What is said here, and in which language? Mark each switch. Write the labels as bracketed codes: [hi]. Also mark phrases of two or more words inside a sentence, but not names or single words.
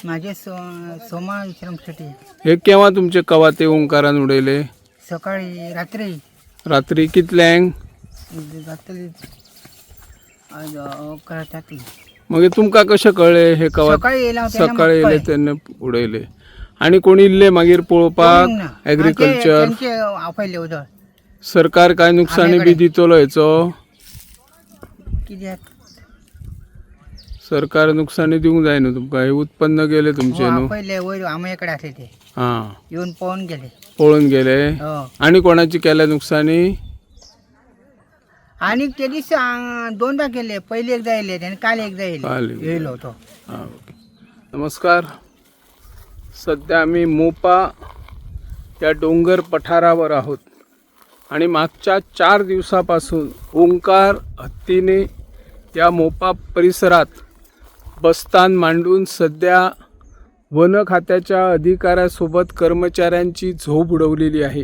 [kok] माझे सोमा विश्राम शेट्टी. हे केव्हा तुमचे कवा ते ओंकारान उडयले? सकाळी रात्री रात्री कितल्यांक? रात्री जातली. मग तुमका कशें कळले हे कवा? सकाळी येयला सकाळी येयले तेन्ना उडयले. आणि कोणी इल्ले मागीर पळोवपाक? एग्रीकल्चर आपयले उदळ. सरकार काय नुकसानी बी दितलो हेचो? कित्याक सरकार नुकसानी दिवंक जाय न्हू तुमकां? हे उत्पन्न गेले तुमचे न्हू? पहिले वयर आमयाकडे असले ते हां, येऊन पळून गेले. पळून गेले. आणि कोणाची केल्या नुकसानी? आणि ते दीस दोनदा केले. पहिले एकदा येयले आणि काल एकदा येयलो होतो. हां, ओके. नमस्कार. [mr] सध्या आम्ही मोपा या डोंगर पठारावर आहोत आणि मागच्या 4 दिवसापासून ओंकार हत्तीने या मोपा परिसरात बस्तान मांडून सध्या वन खात्याच्या अधिकाऱ्यासोबत कर्मचाऱ्यांची झोप उडवलेली आहे.